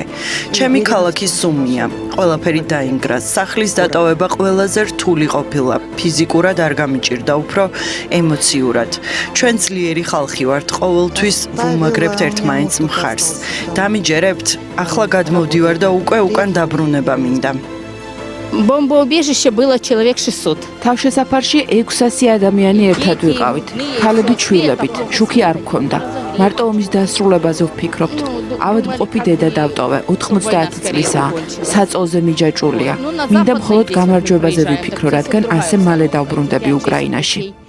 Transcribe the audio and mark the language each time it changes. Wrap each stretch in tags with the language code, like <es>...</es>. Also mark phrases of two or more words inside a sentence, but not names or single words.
<ka>ჩემი ქალაქი სუმია. ყველაფერი დაინგრა. სახლის დატოვება ყველაზე რთული ყოფილა. ფიზიკურად არ გამიჭირდა, უფრო ემოციურად. ჩვენ ძლიერი ხალხი ვართ, ყოველთვის ვუმაგრებთ ერთმანეთს მხარს. დამიჯერებთ? ახლა გადმოვდივარ და უკვე უკან დაბრუნება მინდა.</ka> <ru>Бомбоубежище было человек 600.</ru> <ka>თავშესაფარში 600 ადამიანი ერთად ვიყავით. ქალებით, შვილებით, შუქი არ მქონდა. მარტო ომის დასრულებაზე ვფიქრობთ. ავადმყოფი დედა დავტოვე, 90 წლისაა. საწოლზე მიჯაჭვულია. მინდა მხოლოდ გამარჯვებაზე ვიფიქრო, რადგან ასე მალე დავბრუნდები უკრაინაში.</ka>